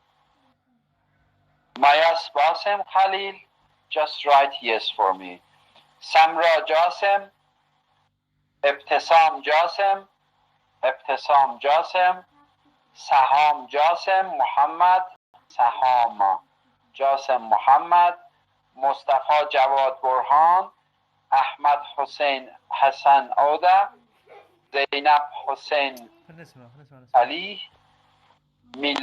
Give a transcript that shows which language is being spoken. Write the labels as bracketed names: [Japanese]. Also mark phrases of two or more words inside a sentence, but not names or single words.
[English] Mayas Basim Khalil, just write yes for me. Samra Jasem, Ibtisam Jasem, Ibtisam Jasem, Saham Jasem Muhammad, Sahama Jasem Muhammad, Mustafa Jawad Burhan, Ahmad Hussein Hassan Oda, Zainab Hussein Ali,